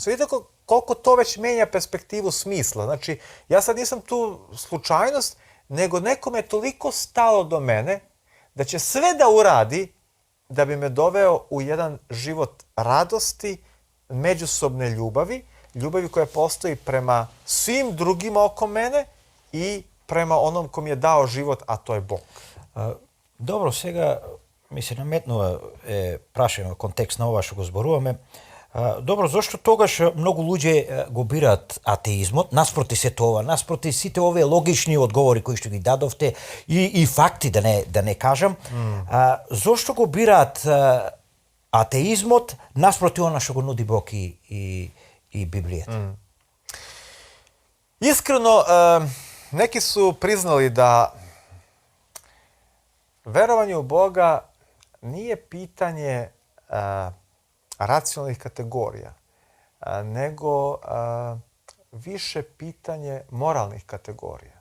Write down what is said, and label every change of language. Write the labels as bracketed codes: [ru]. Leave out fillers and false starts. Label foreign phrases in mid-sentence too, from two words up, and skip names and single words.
[sr] Vidite koliko to već menja perspektivu smisla. Znači, ja sad nisam tu slučajnost, nego nekome je toliko stalo do mene da će sve da uradi da bi me doveo u jedan život radosti, međusobne ljubavi, ljubavi koja postoji prema svim drugima oko mene i prema onom kom je dao život, a to je Bog. [mk] Добро, сега ми се наметнува прашање контекст на ова што го зборуваме. Добро, зошто тогаш многу луѓе го бираат атеизмот, наспроти сето ова, наспроти сите овие логични одговори кои што ги дадовте и факти да не кажам, зошто го бираат атеизмот наспроти она што го нуди Бог и Библијата? Искрено, [sr] neki su priznali da verovanje u Boga nije pitanje racionalnih kategorija, nego više pitanje moralnih kategorija.